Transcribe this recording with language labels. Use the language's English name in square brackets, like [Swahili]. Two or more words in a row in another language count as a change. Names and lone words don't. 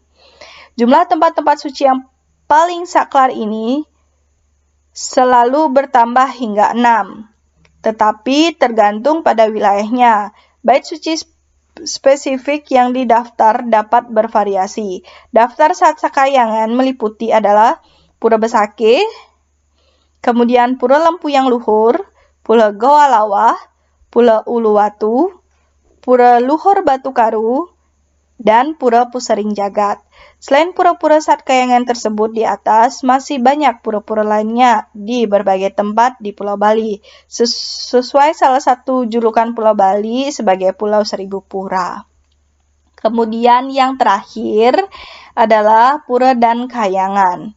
[Indonesian] Jumlah tempat-tempat suci yang paling saklar ini selalu bertambah hingga 6. Tetapi tergantung pada wilayahnya. Bait suci spesifik yang didaftar dapat bervariasi. Daftar Satkahyangan meliputi adalah Pura Besakih, kemudian Pura Lempuyang Luhur, Pura Goa Lawah, Pura Uluwatu, Pura Luhur Batu Karu, dan Pura Pusering Jagat. Selain pura-pura Satkahyangan tersebut di atas, masih banyak pura-pura lainnya di berbagai tempat di Pulau Bali, sesuai salah satu julukan Pulau Bali sebagai Pulau Seribu Pura. Kemudian yang terakhir adalah Pura Dan Kahyangan.